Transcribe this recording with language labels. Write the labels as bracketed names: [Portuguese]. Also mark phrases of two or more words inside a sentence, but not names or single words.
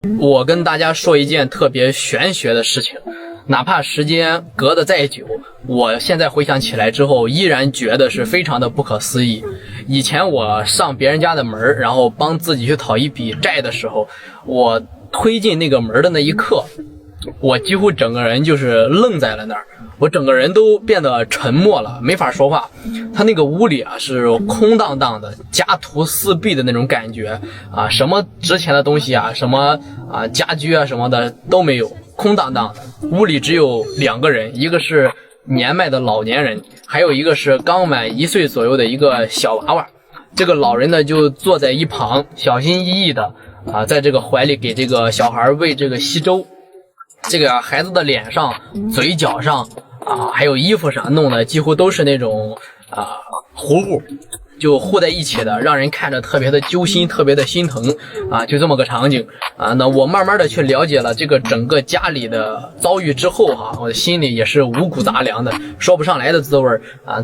[Chinese] 我跟大家說一件特別玄學的事情，哪怕时間隔得再久，我现在回想起来之後，依然觉得是非常的不可思议。以前我上別人家的門，然後幫自己去討一筆債的時候，我推進那個門的那一刻，我幾乎整個人就是愣在了那兒，我整個人都變得沉默了，沒法說話。他那個屋裡啊是空蕩蕩的，家徒四壁的那種感覺啊，什麼值錢的東西啊，什麼啊家居啊什麼的都沒有，空蕩蕩的。屋裡只有2個人，一個是年邁的老年人，還有一個是剛滿1歲左右的一個小娃娃。這個老人呢就坐在一旁，小心翼翼的啊，在這個懷裡給這個小孩餵這個稀粥。這個孩子的臉上、嘴角上啊，還有衣服上弄的幾乎都是那種糊糊，就糊在一起的，讓人看着特別的揪心，特別的心疼啊，就這麼個場景啊。那我慢慢的去了解了這個整個家裡的遭遇之後哈，我的心裡也是五谷雜糧的，說不上來的滋味啊。